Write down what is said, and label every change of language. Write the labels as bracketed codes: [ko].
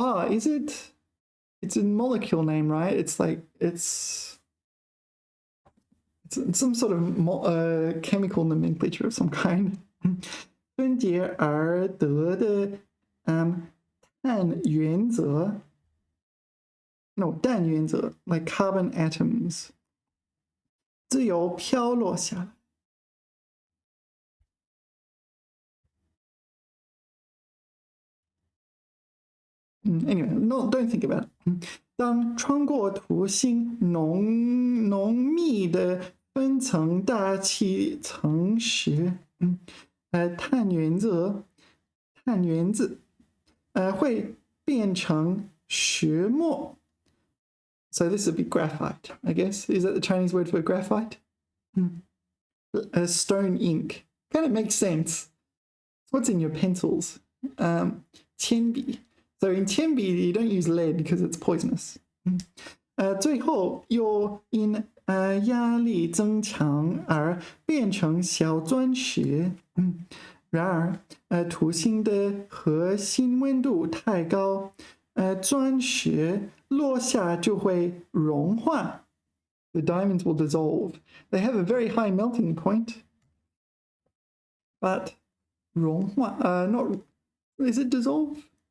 [en] Is it? It's a molecule name, right? It's like it's some sort of chemical nomenclature of some kind. [zh] 分解而得的碳原则 [en] No, [zh] 氮原则 [en] like carbon atoms [zh] 自由飘落下来。 [en] Anyway, no, don't think about it. [zh] 当穿过土星浓密的分层大气层时，碳原子会变成石墨。 [en] So this would be graphite, I guess. Is that the Chinese word for graphite? Stone ink. Kind of makes sense. What's in your pencils? 铅笔. So in 铅笔 you don't use lead because it's poisonous. [zh] 最后又因压力增强而变成小钻石。然而，土星的核心温度太高，钻石落下就会融化。 [en] The diamonds will dissolve. They have a very high melting point. but 融化, not, is it dissolve?